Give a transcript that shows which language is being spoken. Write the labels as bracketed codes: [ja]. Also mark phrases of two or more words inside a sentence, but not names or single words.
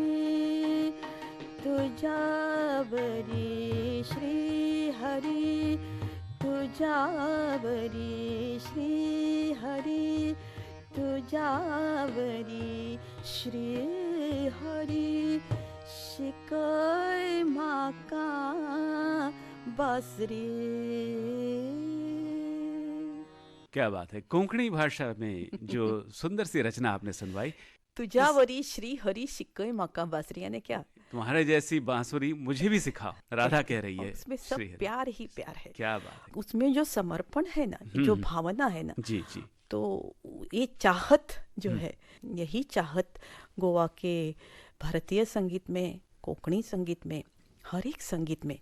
[kok] तुझ्यावरी श्री हरी तुझ्यावरी श्री हरी तुझ्यावरी श्री हरी शिकय म्हाका बासरी। [hi] क्या बात है, कोंकणी भाषा में जो सुंदर सी रचना आपने सुनवाई। [kok] तुझ्यावरी श्री हरी शिकय म्हाका बासरी [hi] यानी क्या, तुम्हारे जैसी बांसुरी मुझे भी सिखाओ, राधा कह रही है। उसमें सब प्यार ही प्यार है। क्या बात है, उसमें जो समर्पण है ना, जो भावना है ना, जी जी, तो ये चाहत जो है, यही चाहत गोवा के भारतीय संगीत में, कोंकणी संगीत में, हर एक संगीत में,